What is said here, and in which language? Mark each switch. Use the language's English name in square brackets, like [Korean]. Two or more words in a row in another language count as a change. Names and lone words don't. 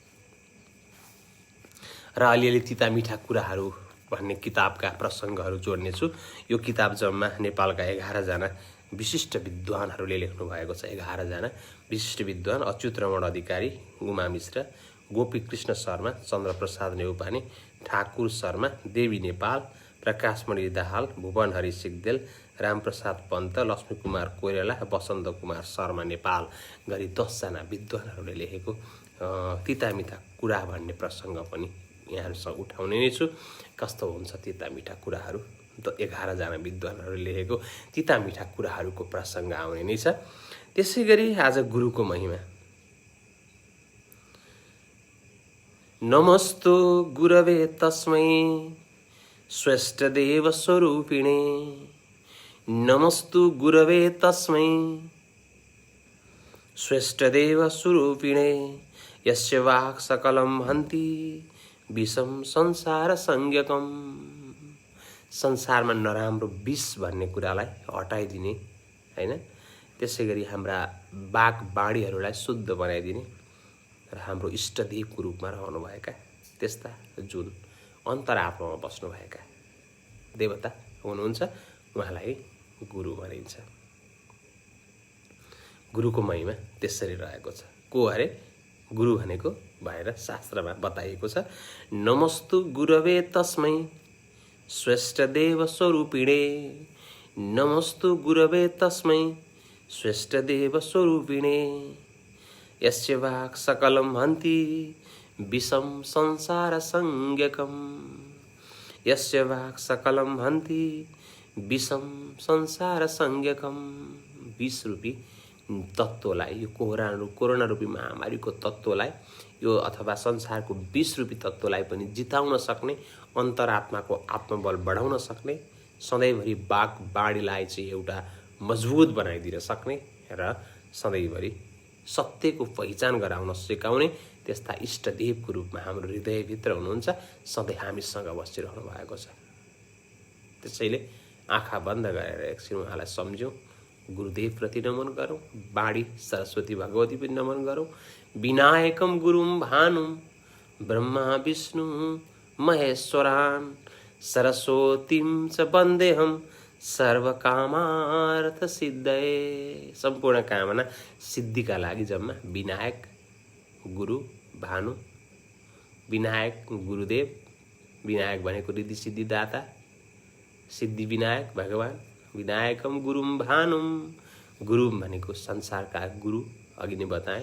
[Nepali] र अलिअलि तिता मिठा कुराहरू भन्ने किताबका प्रसङ्गहरू जोड्नेछु। यो किताब जम्मा नेपालका 11 जना विशिष्ट विद्वानहरूले लेख्नु भएको छ। 11 जना विशिष्ट विद्वान अच्युत रमण अधिकारी, उमा मिश्र, गोपी कृष्ण शर्मा, चन्द्रप्रसाद नेउपाने, ठाकुर शर्मा, देवी नेपाल, प्रकाशमणि दाहाल, भुवनहरि सिग्देल, रामप्रसाद पन्त, लक्ष्मीकुमार कोइराला, वसन्त कुमार शर्मा नेपाल गरी 10 जना विद्वानहरूले लेखेको तितामिठा कुरा भन्ने प्रसङ्ग पनि यहाँहरूसँग उठाउने नै छु। कस्तो हुन्छ तितामिठा कुराहरू, 11 जना विद्वानहरूले लेखेको तितामिठा कुराहरूको प्रसङ्ग आउने नै छ। त्यसै गरी आज गुरुको महिमा। [Sanskrit] नमस्तु गुरवे तस्मै श्रेष्ठदेव स्वरूपिणे, नमस्तु गुरवे तस्मै श्रेष्ठदेव स्वरूपिणे, यस्य वाक् सकलं हन्ति विषम संसार संज्ञकम्। [Nepali] संसारमा नराम्रो विष भन्ने कुरालाई हटाइदिने हैन, त्यसै गरी हाम्रा वाक बाणीहरूलाई शुद्ध बनाइदिने र हाम्रो इष्टदेवको रूपमा रहनुभएका त्यस्ता जुन अन्तरात्मामा बस्नुभएका देवता हुनुहुन्छ, उहाँलाई गुरु भनिन्छ। गुरुको महिमा त्यसरी रहेको छ। को अरे गुरु भनेको भनेर शास्त्रमा बताइएको छ। [Sanskrit] नमस्तु गुरवे तस्मै श्रेष्ठदेव स्वरूपिणे, नमस्तु गुरवे तस्मै श्रेष्ठदेव स्वरूपिणे, यस्य वाक् सकलं हन्ति विषम संसार संज्ञकम्, यस्य वाक् सकलं हन्ति विषम संसार संज्ञकम्। [Nepali] 20 रूपी तत्त्वलाई, यो कोरोना रूपी महामारीको तत्त्वलाई, यो अथवा संसारको 20 रूपी तत्त्वलाई पनि जिताउन सक्ने, अन्तरात्माको आत्मबल बढाउन सक्ने, सधैँभरि वाक बाणीलाई चाहिँ एउटा मजबुत बनाइदिन सक्ने र सधैँभरि सत्यको पहिचान गराउन सिकाउने त्यस्ता इष्टदेवको रूपमा हाम्रो हृदयभित्र हुनुहुन्छ, सधैँ हामीसँग बसिरहनु भएको छ। त्यसैले आँखा बन्द गरेर एकछिन उहाँलाई सम्झौँ, गुरुदेवप्रति नमन गरौँ, बाणी सरस्वती भगवती पनि नमन गरौँ। [Sanskrit] विनायकम गुरुम भानुम ब्रह्मा विष्णु महेश्वरान्, सरस्वतीं च वन्देहम् सर्वकामार्थ सिद्धये। [Nepali] सम्पूर्ण कामना सिद्धिका लागि जम्मा विनायक गुरु भानु, विनायक गुरुदेव, विनायक भनेको रिद्धि सिद्धिदाता, सिद्धि विनायक भगवान, [Sanskrit] विनायकम गुरुम भानुम, [Nepali] गुरु भनेको संसारका गुरु अघि नै बताएँ।